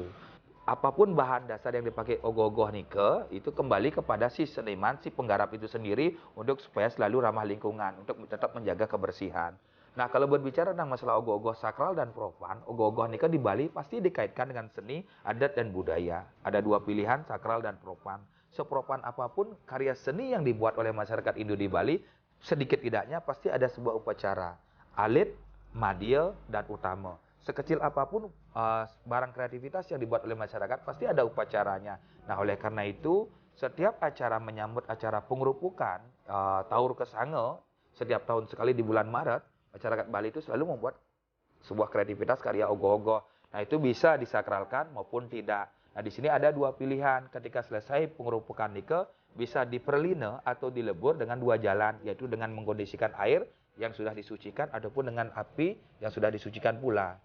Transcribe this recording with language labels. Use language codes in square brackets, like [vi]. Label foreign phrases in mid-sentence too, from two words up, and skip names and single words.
[id] Apapun bahan dasar yang dipakai ogoh-ogoh nikah itu kembali kepada si seniman, si penggarap itu sendiri untuk supaya selalu ramah lingkungan, untuk tetap menjaga kebersihan. Nah, kalau berbicara tentang masalah ogoh-ogoh sakral dan profan, ogoh-ogoh nikah di Bali pasti dikaitkan dengan seni, adat, dan budaya. Ada 2 pilihan, sakral dan profan. Seprofan apapun karya seni yang dibuat oleh masyarakat Indo di Bali, sedikit tidaknya pasti ada sebuah upacara. Alit, madya, dan utama. Sekecil apapun barang kreativitas yang dibuat oleh masyarakat, pasti ada upacaranya. Nah, oleh karena itu, setiap acara menyambut acara pengerupukan, Taur Kesange, setiap tahun sekali di bulan Maret, masyarakat Bali itu selalu membuat sebuah kreativitas karya ogoh-ogoh. Nah, itu bisa disakralkan maupun tidak. Nah, di sini ada 2 pilihan. Ketika selesai pengerupukan nikah, bisa diperline atau dilebur dengan 2 jalan, yaitu dengan mengkondisikan air yang sudah disucikan ataupun dengan api yang sudah disucikan pula.